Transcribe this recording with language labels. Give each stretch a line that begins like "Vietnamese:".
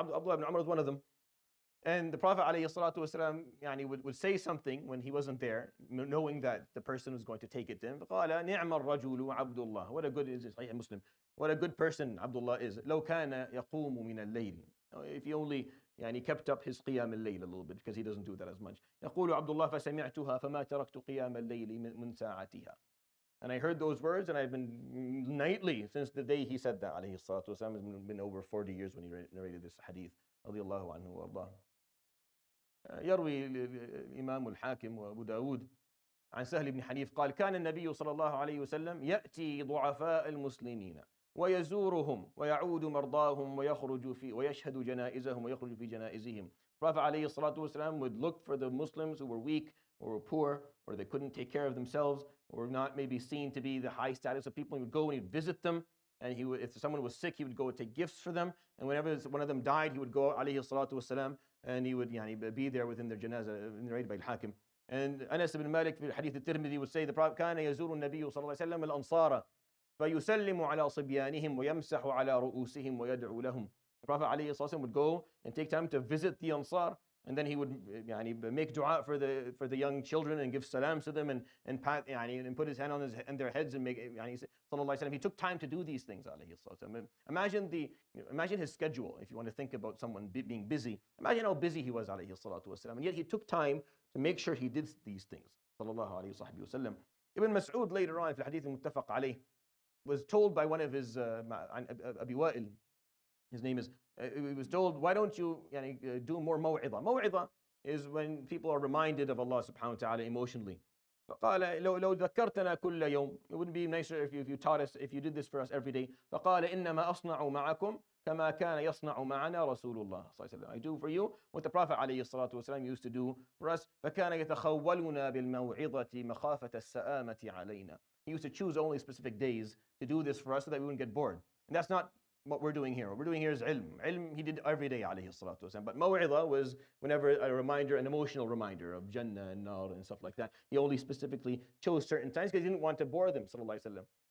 English: Abdullah ibn Umar is one of them. And the Prophet ﷺ would say something when he wasn't there, knowing that the person was going to take it to him.
Arabic: قال نعم الرجل عبد الله.
English: What a good is Sahih Muslim. What a good person Abdullah is.
Arabic: لو كان يقوم من الليل.
English: If he only kept up his قيام الليل a little bit, because he doesn't do that as much.
Arabic: يقول عبد الله فسمعتها فما تركت قيام الليل من ساعتها.
English: And I heard those words, and I've been nightly since the day he said that.
Arabic: عليه الصلاة والسلام.
English: It's been over 40 years when he narrated this hadith.
Arabic: رضي الله عنه وأرضاه. يروي الإمام الحاكم وأبو داود عن سهل بن حنيف قال كان النبي صلى الله عليه وسلم يأتي ضعفاء المسلمين ويزورهم ويعود مرضاهم ويشهد جنائزهم ويخرج في جنائزهم.
English: Prophet
Arabic: عليه الصلاة والسلام
English: would look for the Muslims who were weak or were poor or they couldn't take care of themselves or not maybe seen to be the high status of people. He would go and he'd visit them. And if someone was sick, he would go and take gifts for them. And whenever one of them died, he would go, alayhi salatu wasalam, and he would be there within their janazah, narrated by Al-Hakim. And Anas ibn Malik,
Arabic: في الحديث الترمذي,
English: would say, the Prophet
Arabic: كان يزور النبي صلى الله عليه وسلم الأنصار فيسلم على صبيانهم ويمسح على رؤوسهم ويدعو لهم.
English: The Prophet alayhi salatu would go and take time to visit the Ansar. And then he would make dua for the young children and give salams to them and put his hand on their heads and make he took time to do these things. Imagine his schedule. If you want to think about someone being busy, imagine how busy he was, and yet he took time to make sure he did these things. Ibn Mas'ud later on,
Arabic: في الحديث المتفق عليه,
English: was told by one of his Abi Wa'il, his name is, he was told, why don't you do more maw'idha? Maw'idha is when people are reminded of Allah subhanahu wa ta'ala emotionally.
Arabic: فقال لو ذكرتنا كل يوم,
English: it wouldn't be nicer if you taught us, if you did this for us every day.
Arabic: فقال إنما أصنع معكم كما كان يصنع معنا رسول الله صلى الله عليه وسلم.
English: I do for you what the Prophet عليه الصلاة والسلام used to do for us.
Arabic: فكان يتخولنا بالموعظة مخافة السآمة علينا.
English: He used to choose only specific days to do this for us so that we wouldn't get bored. And that's not what we're doing here. What we're doing here is ilm. Ilm he did every day, alayhi salatu wasalam. But maw'idha was whenever a reminder, an emotional reminder of Jannah and Nar and stuff like that. He only specifically chose certain times because he didn't want to bore them, sallallahu alayhi wa sallam.